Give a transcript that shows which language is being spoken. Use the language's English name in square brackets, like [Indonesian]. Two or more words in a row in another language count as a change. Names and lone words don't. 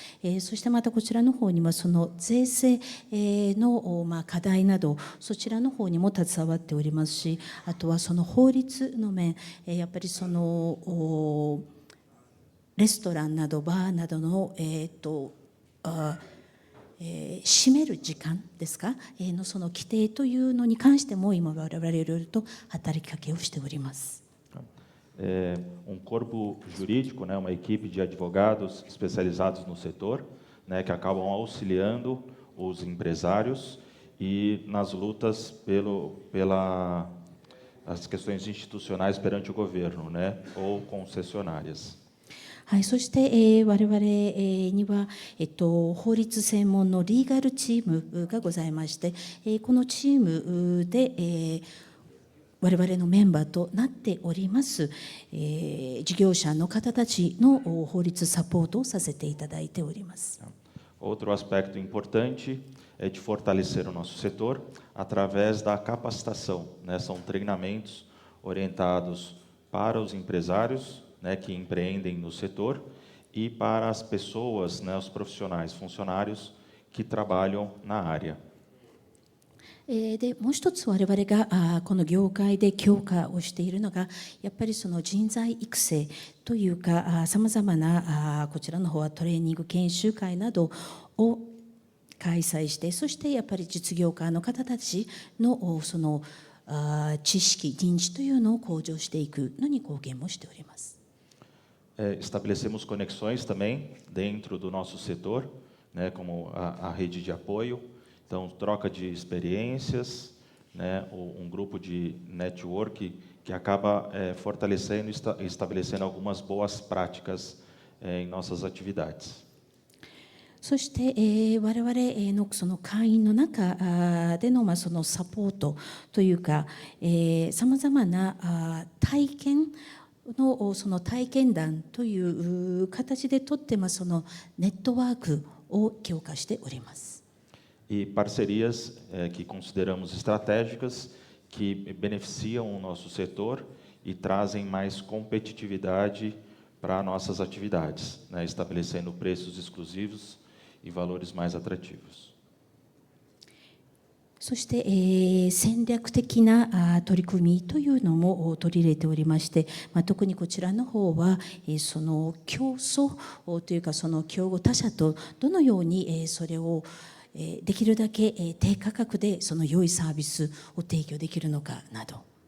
[Japanese] そしてまたこちらの方にはその税制の課題などそちらの方にも携わっておりますし、あとはその法律の面、やっぱりそのレストランなどバーなどの閉める時間ですかのその規定というのに関しても今我々いろいろと働きかけをしております。 [Portuguese] Corpo jurídico, né, uma equipe de advogados especializados no setor, né, que acabam auxiliando os empresários e nas lutas pelas questões institucionais perante o governo, né, ou concessionárias. [Japanese] はい、そして、我々には、法律専門のリーガルチームがございまして、このチームで、我々のメンバーとなっております、事業者の方たちの法律サポートをさせていただいております。 [Portuguese] Outro aspecto importante é de fortalecer o nosso setor através da capacitação, né? São treinamentos orientados para os empresários, né, que empreendem no setor e para as pessoas, né, os profissionais, funcionários que trabalham na área. [Japanese] でもう一つ我々がこの業界で強化をしているのがやっぱりその人材育成というかさまざまなこちらの方はトレーニング研修会などを開催して、そしてやっぱり実業家の方たちのその知識、認知というのを向上していくのに貢献もしております。 [Portuguese] Estabelecemos conexões também dentro do nosso setor, né, como a rede de apoio, então troca de experiências, né, grupo de network que acaba fortalecendo e estabelecendo algumas boas práticas em nossas atividades. [Japanese] そして、我々のその会員の中での、そのサポートというか、さまざまな体験のその体験談という形でとって、そのネットワークを強化しております。 [Portuguese] E parcerias que consideramos estratégicas, que beneficiam o nosso setor e trazem mais competitividade para nossas atividades, né, estabelecendo preços exclusivos e valores mais atrativos. [Japanese] そして、戦略的な取り組みというのも取り入れておりまして、特にこちらの方は、その競争というか、その競合他社とどのようにそれをできるだけ低価格でその良いサービスを提供できるのかなど。